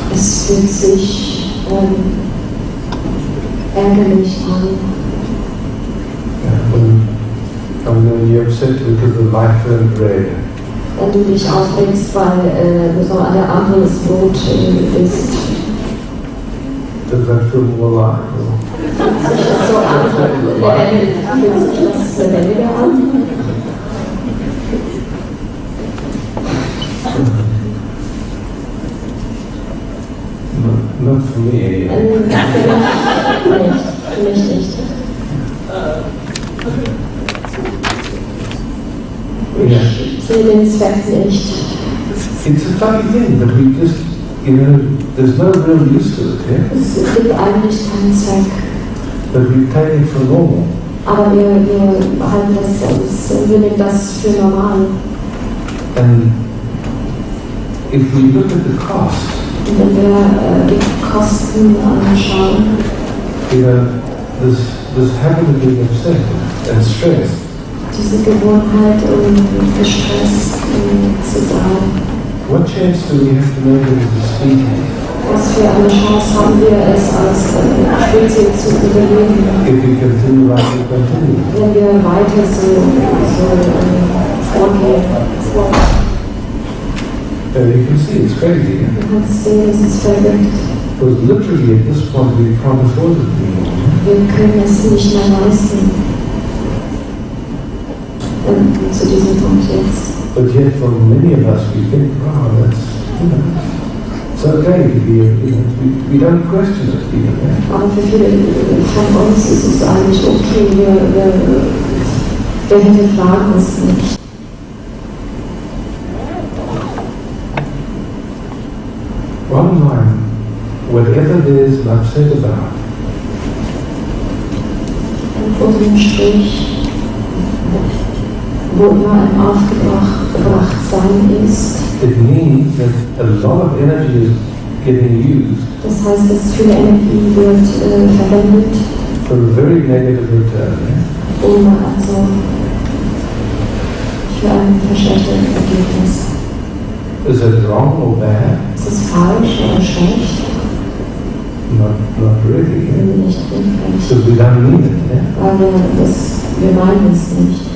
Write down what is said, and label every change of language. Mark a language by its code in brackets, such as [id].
[de] Es fühlt sich ärgerlich an. [en] Yeah, when you're upset because the light turned red. [de] Wenn du dich aufregst, weil so eine Ampel rot ist. [en] Does that feel more alive? [de] Fühlt sich das so an? Fühlt sich das lebendiger an? [en] Not for me. [de] Für mich nicht. Ich sehe den Zweck nicht. [en] It's a funny thing that we just, you know, there's no real use to it, yeah? [de] Es gibt eigentlich keinen Zweck. [en] But we take it for normal. [de] Aber wir halten das, wir nehmen das für normal. [en] And if we look at the cost, [de] Und wenn wir die Kosten anschauen, [en] you know, this habit of being upset and stressed, [de] diese Gewohnheit, gestresst zu sein, [en] what chance do we have to make it as a species? [de] was für eine Chance haben wir es als Spezies zu überleben, [en] If we continue like we continue? [de] wenn wir weiter so vorgehen. [en] And you can see it's crazy, yeah? [de] Du kannst sehen, es ist verrückt. [en] Because literally at this point we can't afford it anymore. [de] Wir können es nicht mehr leisten. Zu diesem Punkt jetzt. [en] But yet for many of us we think, wow, that's, you know, It's okay to be, we don't question it even. [de] Aber für viele von uns ist es eigentlich okay, wir hinterfragen es nicht. [en] Bottom line, whatever there is upset about, [de] Unterm Strich, wo immer ein Aufgebrachtsein ist, [en] it means that a lot of energy is getting used [de] das heißt, dass viel Energie wird verwendet, [en] for a very negative return. [de] also für ein verschlechtertes Ergebnis. [en] Is it wrong or bad? [de] Ist es falsch oder schlecht? [en] Not really. [de] Nicht wirklich. [en] Because we don't mean it. [de] Weil wir meinen es nicht.